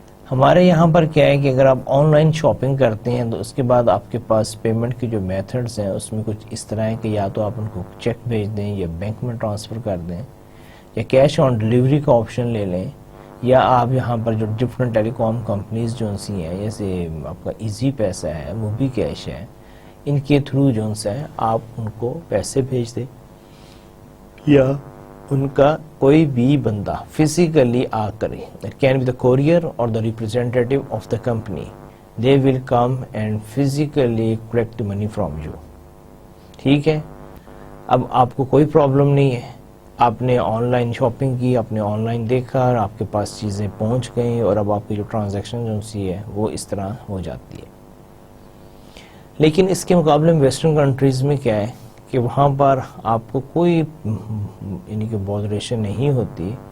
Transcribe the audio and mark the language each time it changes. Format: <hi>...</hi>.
<ur>ہمارے یہاں پر کیا ہے کہ اگر آپ آن لائن شاپنگ کرتے ہیں تو اس کے بعد آپ کے پاس پیمنٹ کے جو میتھڈز ہیں اس میں کچھ اس طرح ہے کہ یا تو آپ ان کو چیک بھیج دیں یا بینک میں ٹرانسفر کر دیں یا کیش آن ڈلیوری کا آپشن لے لیں، یا آپ یہاں پر جو ڈفرینٹ ٹیلی کام کمپنیز جو سی ہیں جیسے آپ کا ایزی پیسہ ہے، موبی کیش ہے، ان کے تھرو جو ہے آپ ان کو پیسے بھیج دیں، یا ان کا کوئی بھی بندہ فزیکلی آ کرے.</ur> <en>It can be the courier or the representative of the company, they will come and physically collect money from you.</en> <ur>ٹھیک ہے، اب آپ کو کوئی پرابلم نہیں ہے، آپ نے آن لائن شاپنگ کی، آپ نے آن لائن دیکھا، آپ کے پاس چیزیں پہنچ گئیں اور اب آپ کی جو ٹرانزیکشن جو سی ہے وہ اس طرح ہو جاتی ہے. لیکن اس کے مقابلے میں ویسٹرن کنٹریز میں کیا ہے کہ وہاں پر آپ کو کوئی یعنی کہ بودریشن نہیں ہوتی.</ur>